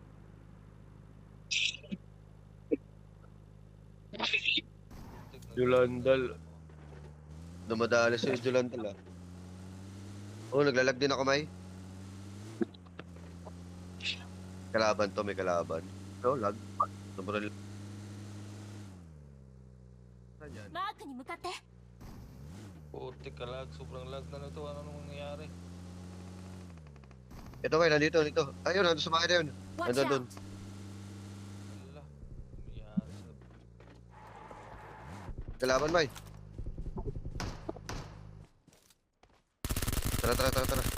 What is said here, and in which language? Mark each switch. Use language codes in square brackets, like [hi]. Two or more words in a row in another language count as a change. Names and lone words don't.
[tl] Jolandal. Dumadali sa Jolandal ah. Oh, naglalag din ako, May. Kalaban to, may kalaban. No, lag. Sobrang... Saan yan? [ja] マークに向かって [tl] Putik ka lag, sobrang lag na nito. Ano nang nangyayari? Ito, May, nandito, nandito. Ayun, nandito sa bahay na yun. [en] Watch [tl] Nandun, dun. [en] out! [tl] Ala, nangyayari sa... Kalaban, May. Tara, tara, tara, tara.